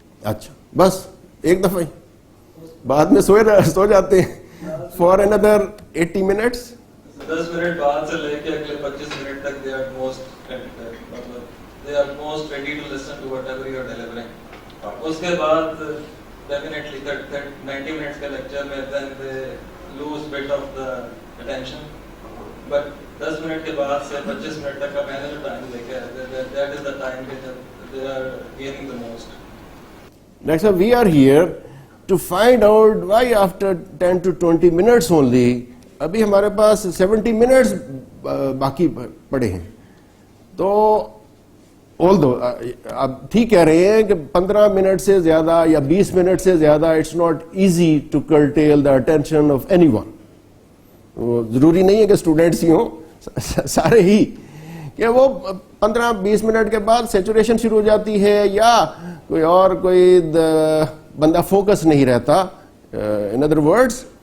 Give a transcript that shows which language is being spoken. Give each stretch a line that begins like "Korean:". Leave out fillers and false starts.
Urdu: اچھا بس ایک دفعہ ہی, بعد میں سو جاتے ہیں
English: for another 80 minutes.
Urdu: 10 منٹ بعد سے لے کے اگلے 25 منٹ تک
English: they are most attentive, they are most ready to listen to whatever you are delivering.
Urdu: اس کے بعد
English: definitely 90 minutes کا lecture میں then they lose bit of the attention, but 10 minute
Urdu: کے بعد سے 25 منٹ تک کا میں نے جو ٹائم لے کے
English: that is the time that they are gaining the most. Next up, we are here to find out why after 10 to 20 minutes only,
Urdu: ابھی ہمارے پاس 70 minutes باقی پڑے ہیں. تو although آپ ٹھیک کہہ رہے ہیں کہ 15 منٹ سے زیادہ یا 20 منٹ سے زیادہ
English: it's not easy to curtail the attention of anyone.
Urdu: وہ ضروری نہیں ہے کہ اسٹوڈینٹس ہی ہوں, سارے ہی, کہ وہ 15-20 منٹ کے بعد سیچوریشن شروع ہو جاتی ہے یا کوئی بندہ فوکس نہیں رہتا,
English: in other words.